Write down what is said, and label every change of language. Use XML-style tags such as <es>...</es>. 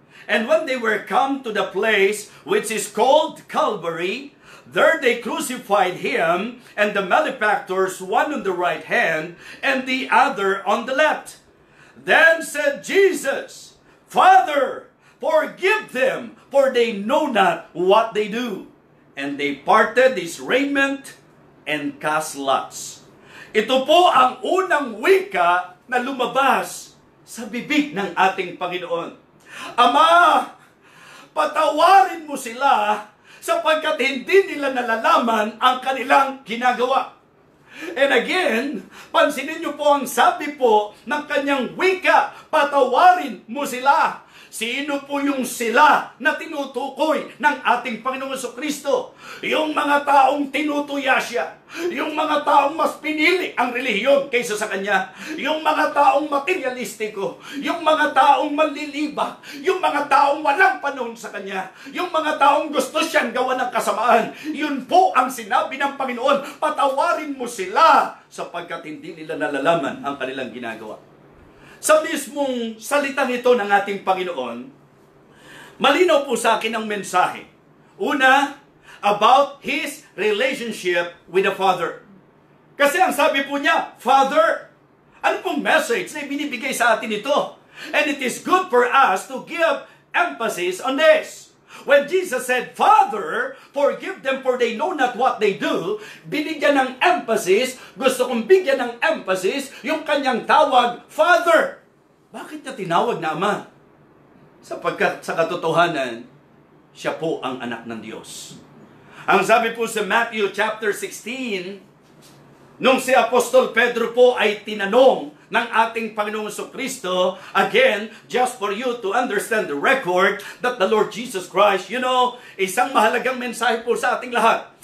<en>And when they were come to the place which is called Calvary, there they crucified him and the malefactors, one on the right hand and the other on the left. Then said Jesus, Father, forgive them, for they know not what they do. And they parted his raiment and cast lots.</en> <tl>Ito po ang unang wika na lumabas sa bibig ng ating Panginoon. Ama, patawarin mo sila sapagkat hindi nila nalalaman ang kanilang ginagawa.</tl> <en>And again,</en> <tl>pansinin niyo po ang sabi po ng kanyang wika, patawarin mo sila. Sino po yung sila na tinutukoy ng ating Panginoong Jesucristo? Yung mga taong tinutuya siya. Yung mga taong mas pinili ang relihiyon kaysa sa kanya. Yung mga taong materialistiko. Yung mga taong manlilibak. Yung mga taong walang panahon sa kanya. Yung mga taong gusto siyang gawa ng kasamaan. Yun po ang sinabi ng Panginoon. Patawarin mo sila sapagkat hindi nila nalalaman ang kanilang ginagawa. Sa mismong salitang ito ng ating Panginoon, malinaw po sa akin ang mensahe. Una,</tl> <en>about His relationship with the Father.</en> <tl>Kasi ang sabi po niya, Father, ano pong message na ibinibigay sa atin ito?</tl> <en>And it is good for us to give emphasis on this. When Jesus said, Father, forgive them for they know not what they do,</en> <tl>binigyan ng emphasis, gusto kong bigyan ng emphasis, yung kanyang tawag,</tl> <en>Father.</en> <tl>Bakit niya tinawag na Ama? Sapagkat sa katotohanan, siya po ang anak ng Diyos. Ang sabi po sa Matthew chapter 16, nung si Apostol Pedro po ay tinanong ng ating Panginoong Jesucristo, again,</tl> <en>just for you to understand the record that the Lord Jesus Christ,</en> <tl>isang mahalagang mensahe po sa ating lahat.</tl>